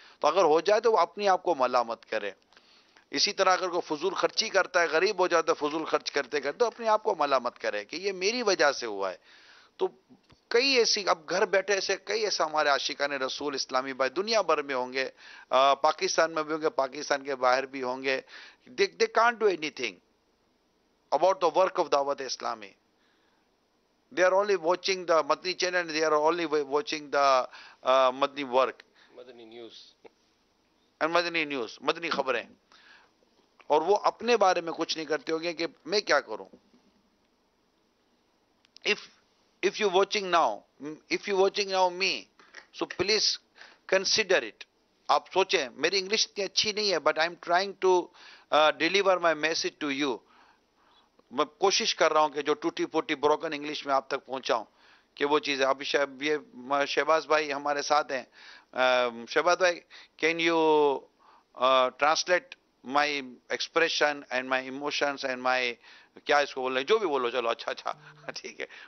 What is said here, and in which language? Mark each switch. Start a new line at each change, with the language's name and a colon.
Urdu: تو اگر ہو جائے تو وہ اپنے آپ کو ملامت کرے. اسی طرح اگر کوئی فضول خرچی کرتا ہے، غریب ہو جاتا ہے فضول خرچ کرتے کرتے، تو اپنے آپ کو ملامت کرے کہ یہ میری وجہ سے ہوا ہے. تو کئی ایسی، اب گھر بیٹھے سے کئی ایسے ہمارے عاشقان رسول اسلامی بھائی دنیا بھر میں ہوں گے، پاکستان میں بھی ہوں گے، پاکستان کے باہر بھی ہوں گے.
English: they can't do anything. about the work of Dawat Islami. They are only watching the Madni channel and they are only watching the Madni work
Urdu: Madani news.
English: and Madni news, Madni khabarein.
Urdu: اور وہ اپنے بارے میں کچھ نہیں کرتے ہو گے کہ میں کیا کروں.
English: If you watching now me, so please consider it.
Urdu: آپ سوچیں, میری انگلش اتنی اچھی نہیں ہے,
English: but I'm trying to deliver my message to you.
Urdu: میں کوشش کر رہا ہوں کہ جو ٹوٹی پھوٹی بروکن انگلش میں آپ تک پہنچاؤں کہ وہ چیز ہے. ابھی شہباز بھائی ہمارے ساتھ ہیں. شہباز بھائی,
English: can you translate my expression and my
Urdu: emotions and my, کیا اس کو بول رہے ہیں, جو بھی بولو, چلو اچھا ٹھیک ہے.